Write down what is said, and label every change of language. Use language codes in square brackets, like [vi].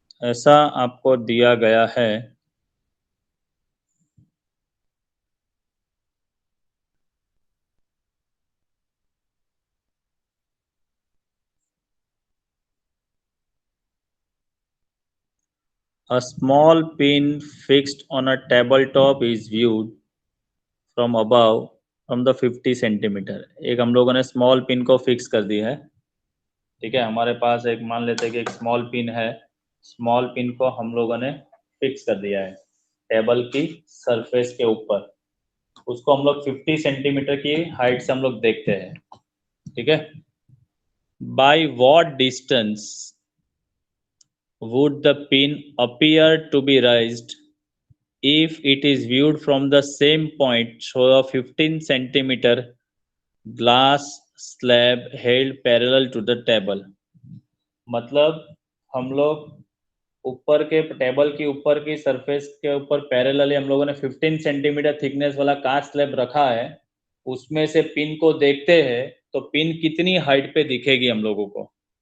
[hi] ऐसा आपको दिया गया है, [en] a small pin fixed on a tabletop is viewed from above from the 50 centimetre. [hi] एक हम लोगों ने स्मॉल पिन को फिक्स कर दिया है। ठीक है, हमारे पास एक, मान लेते हैं कि एक स्मॉल पिन है। स्मॉल पिन को हम लोगों ने फिक्स कर दिया है टेबल की सरफेस के ऊपर। उसको हम लोग 50 सेंटीमीटर की हाइट से हम लोग देखते हैं। [en] ठीक है, by what distance would the pin appear to be raised if it is viewed from the same point through a 15 centimeter glass slab held parallel to the table। [hi] मतलब हम लोग ऊपर के टेबल की ऊपर की सरफेस के ऊपर पैरेलली हम लोगों ने 15 सेंटीमीटर थिकनेस वाला कांच स्लैब रखा है, उसमें से पिन को देखते हैं तो पिन कितनी हाइट पे दिखेगी हम लोगों को।